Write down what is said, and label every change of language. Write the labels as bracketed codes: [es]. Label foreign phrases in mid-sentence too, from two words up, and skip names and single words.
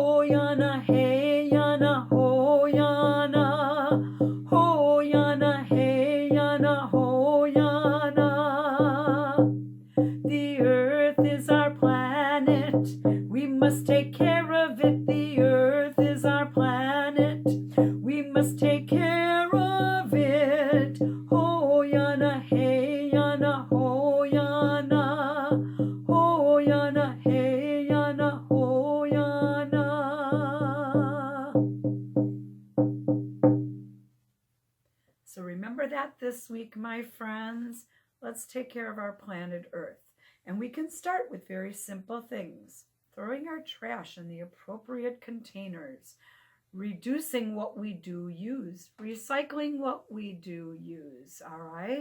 [en] yana, hey yana, ho yana, ho yana, hey yana, ho yana. The earth is our planet, we must take care of it. The earth is our planet, we must take care of it. Ho yana, hey yana, ho yana, ho yana, hey yana, ho yana. So remember that this week, my friends. Let's take care of our planet Earth. And we can start with very simple things. Throwing our trash in the appropriate containers, reducing what we do use, recycling what we do use, all right?